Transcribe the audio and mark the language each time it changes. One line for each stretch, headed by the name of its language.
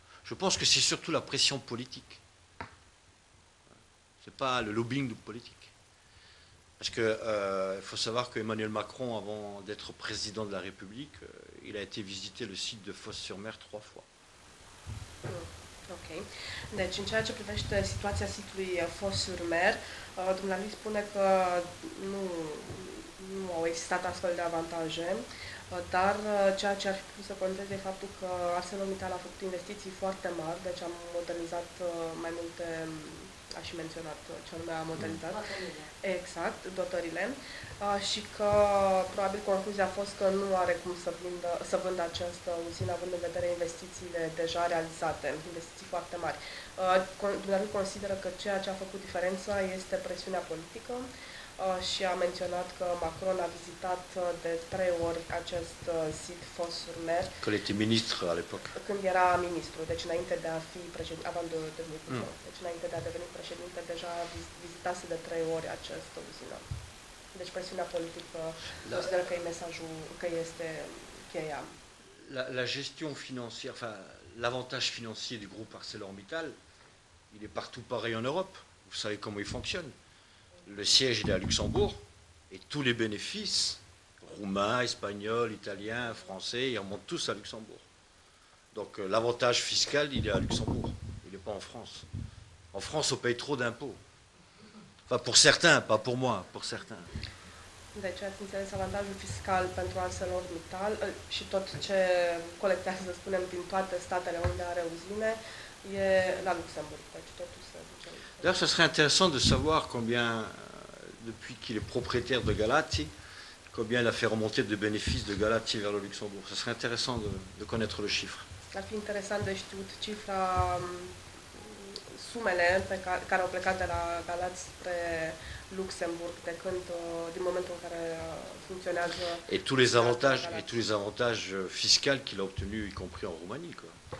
French: Je pense que c'est surtout la pression politique. Ce n'est pas le lobbying politique. Parce qu'il faut savoir qu'Emmanuel Macron, avant d'être président de la République, il a été visiter le site de Fos-sur-Mer 3 fois. Ok.
Romanian: Deci, în ceea ce privește situația sitului Fos-sur-Mer, dumneavoastră spune că nu au existat astfel de avantaje, dar ceea ce ar fi putut să conteze e faptul că ArcelorMittal a făcut investiții foarte mari, deci am modernizat mai multe, aș fi menționat ce anume a modernizat. Exact, dotările. Și că probabil concluzia a fost că nu are cum să vândă această uzină având în vedere investițiile deja realizate, investiții foarte mari. Dumneavoastră consideră că ceea ce a făcut diferența este presiunea politică și a menționat că Macron a vizitat de 3 ori acest sit Fos-sur-Mer.
French: Când était ministre à l'époque.
Romanian: Când era ministru, deci înainte de a fi președinte,
French: avant de
Romanian: deveni deci înainte de a deveni președinte, deja vizitase de 3 ori această uzină. Deci presiunea politică consideră că e mesajul, că este cheia.
French: La gestion financière, enfin l'avantage financier du groupe ArcelorMittal, il est partout pareil en Europe. Vous savez comment il fonctionne. Le siège il est à Luxembourg et tous les bénéfices, roumains, espagnols, italiens, français, ils remontent tous à Luxembourg. Donc l'avantage fiscal, il est à Luxembourg, il n'est pas en France. En France, on paye trop d'impôts. Enfin, pour certains, pas pour moi, pour certains.
Romanian: Deci ați înțeles avantajul fiscal pentru ArcelorMittal și tot ce colectează, să spunem, din toate statele unde are uzine, e la Luxemburg. Deci totul se duce.
French: D'ailleurs, ce serait intéressant de savoir combien, depuis qu'il est propriétaire de Galati, combien il a fait remonter de bénéfices de Galati vers le Luxembourg. Ce serait intéressant de connaître le chiffre.
Romanian: Ar fi interesant de știut cifra sumele care au plecat de la Galați spre Luxemburg din momentul în care funcționează.
French: Et tous les avantages fiscaux qu'il a obtenus, y compris en Roumanie, quoi.